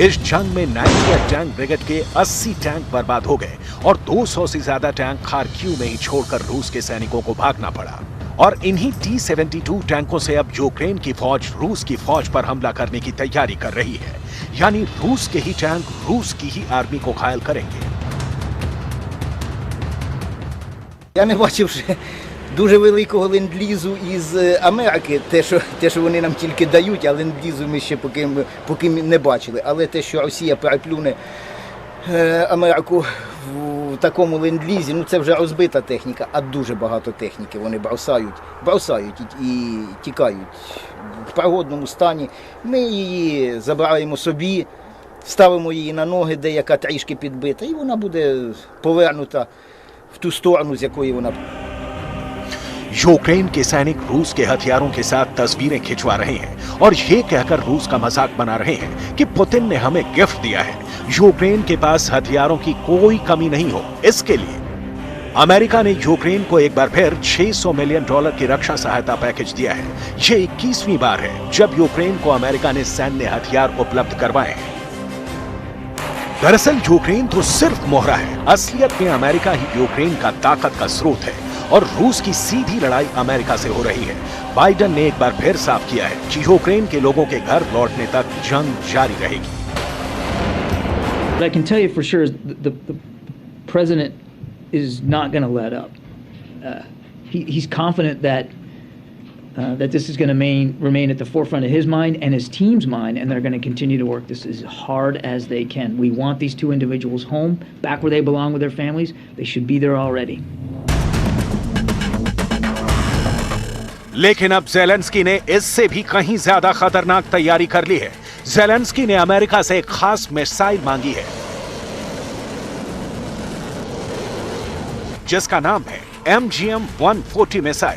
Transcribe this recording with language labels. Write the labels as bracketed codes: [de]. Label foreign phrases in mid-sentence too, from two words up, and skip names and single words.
[hi] इस जंग में 98 टैंक ब्रिगेड के 80 टैंक बर्बाद हो गए और 200 से ज्यादा टैंक खार्किव में ही छोड़कर रूस के सैनिकों को भागना पड़ा। और इन्हीं T-72 टैंकों से अब यूक्रेन की फौज रूस की फौज पर हमला करने की तैयारी कर रही है। यानी रूस के ही टैंक रूस की ही आर्मी को घायल करेंगे। [uk] Я не бачив, що дуже великого ленд-лізу із Америки, те, що вони нам тільки дають, а ленд-лізу ми ще поки не бачили. Але те, що Росія переплюне Америку в такому ленд-лізі, ну це вже розбита техніка, а дуже багато техніки вони бросають і тікають в пригодному стані. Ми її забираємо собі, ставимо її на ноги, деяка трішки підбита, і вона буде повернута в ту сторону, з якої вона. [hi] यूक्रेन के सैनिक रूस के हथियारों के साथ तस्वीरें खिंचवा रहे हैं और ये कहकर रूस का मजाक बना रहे हैं कि पुतिन ने हमें गिफ्ट दिया है। यूक्रेन के पास हथियारों की कोई कमी नहीं हो, इसके लिए अमेरिका ने यूक्रेन को एक बार फिर $600 मिलियन की रक्षा सहायता पैकेज दिया है। ये 21वीं बार है जब यूक्रेन को अमेरिका ने सैन्य हथियार उपलब्ध करवाए हैं। दरअसल यूक्रेन तो सिर्फ मोहरा है, असलियत में अमेरिका ही यूक्रेन का ताकत का स्रोत है और रूस की सीधी लड़ाई अमेरिका से हो रही है। बाइडेन ने एक बार फिर साफ किया है कि यूक्रेन के लोगों के घर लौटने तक जंग जारी रहेगी। [en] What I can tell you for sure is the president is not going to let up. He's confident that this is going to remain at the forefront of his mind and his team's mind, and they're going to continue to work this as hard as they can. We want these two individuals home, back where they belong with their families. They should be there already. [hi] लेकिन अब ज़ेलेंस्की ने इससे भी कहीं ज्यादा खतरनाक तैयारी कर ली है। ज़ेलेंस्की ने अमेरिका से एक खास मिसाइल मांगी है जिसका नाम है MGM-140 मिसाइल।